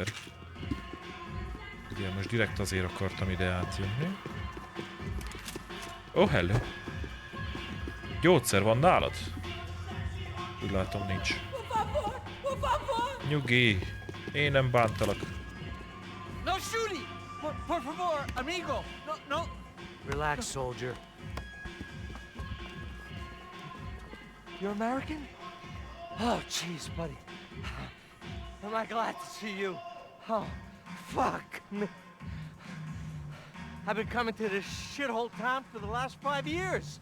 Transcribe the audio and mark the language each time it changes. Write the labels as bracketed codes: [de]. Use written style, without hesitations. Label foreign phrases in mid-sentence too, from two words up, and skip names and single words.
[hu] Igen, most direkt azért akartam ide átjönni. Oh, hello. Gyógyszer van nálad? Úgy látom, nincs. Nyugi. Én nem bántalak. [en] No shooting! [es] Por favor, amigo! No, no! [en] Relax, soldier. You're American? Oh, jeez, buddy. Am I glad to see you? Oh, fuck me. I've been coming to this shithole town for the last 5 years.